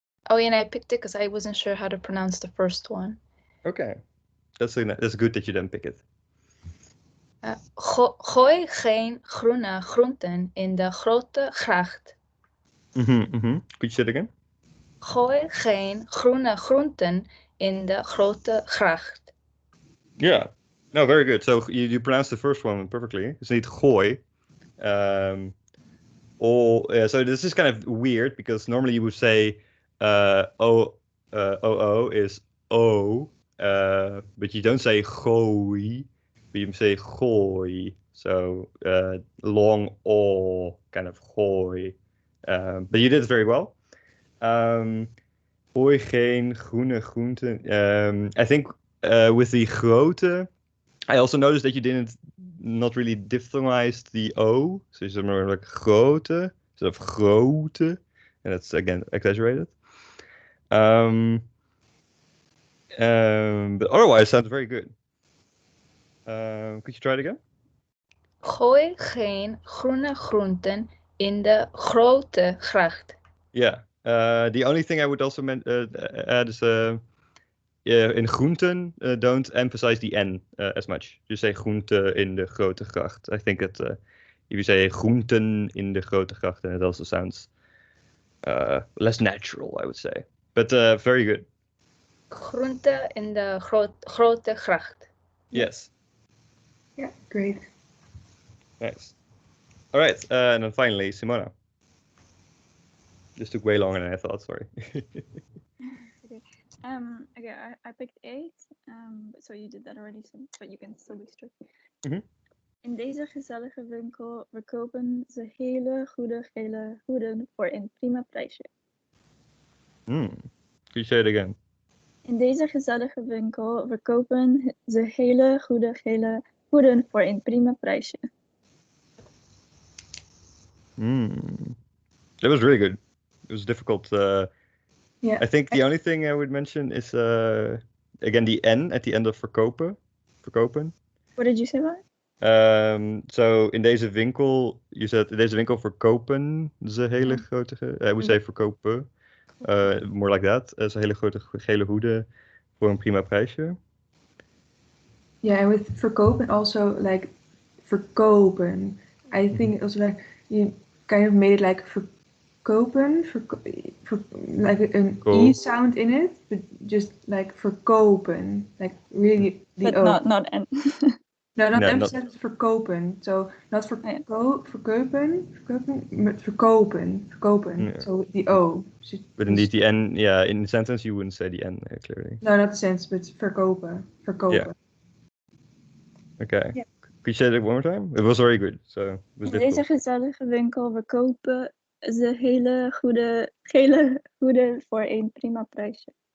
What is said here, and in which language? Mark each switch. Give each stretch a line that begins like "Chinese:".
English: Oh, yeah, and I picked it because I wasn't sure how to pronounce the first one. Okay, that's good that you didn't pick it.
Dutch: Gooi geen groene groenten in de grote gracht.
English: Could you say it again?
Dutch: Gooi geen groene groenten in de grote gracht.
English: Yeah. No, very good. So you pronounced the first one perfectly. It's not gooi. So this is kind of weird because normally you would say o is o, but you don't say gooi, but you say gooi. So long o, kind of gooi. But you did it very well.
Dutch: Gooi geen groene groenten.
English: I think with the grote, I also noticed that you not really diphthongized the O. So it's more like grote instead of grote. And that's, again, exaggerated. But otherwise, it sounds very good. Could you try it again?
Dutch: Gooi geen groene groenten in de grote gracht.
English: Yeah. The only thing I would also add is in groenten, don't emphasize the N as much. Just say
Dutch: groente in de grote gracht.
English: I think that if you say
Dutch: groenten in de grote gracht,
English: then it also sounds less natural, I would say. But very good.
Dutch: Groente in de grote gracht.
English: Yes. Yeah, great. Nice. All right. And then finally, Simona. This took way longer than I thought, sorry. Okay, I picked 8. So you did that already, but you can still be strict. Mhm.
Dutch: In deze gezellige winkel verkopen ze hele goede gele hoeden voor een prima prijsje.
English: Could you say it again?
Dutch: In deze gezellige winkel verkopen ze hele goede gele hoeden voor een prima prijsje.
English: That was really good. It was difficult. Yeah. I think the only thing I would mention is again the N at the end of verkopen.
Dutch: Verkopen.
English: What did you say about it?
Dutch: So in deze winkel,
English: you said
Dutch: in deze winkel verkopen ze hele grote.
English: I would say
Dutch: verkopen.
English: More like that.
Dutch: Ze hele grote gele hoeden voor een prima prijsje.
English: Yeah, and with verkopen also like verkopen. I think also like you kind of made it like verkopen, like an Cool. E sound in it, but just like verkopen, like really the But O. not N. No, not No, emphasize verkopen. So not yeah. verkopen, but verkopen. Yeah. So the O. But indeed, the N, yeah, in the sentence you wouldn't say the N clearly. No, not the sense, but verkopen. Yeah. Okay. Yeah. Could you say that one more time? It was very good, so it was
Dutch: In deze
English: difficult.
Dutch: gezellige winkel verkopen ze hele goede gele hoeden voor een prima prijsje.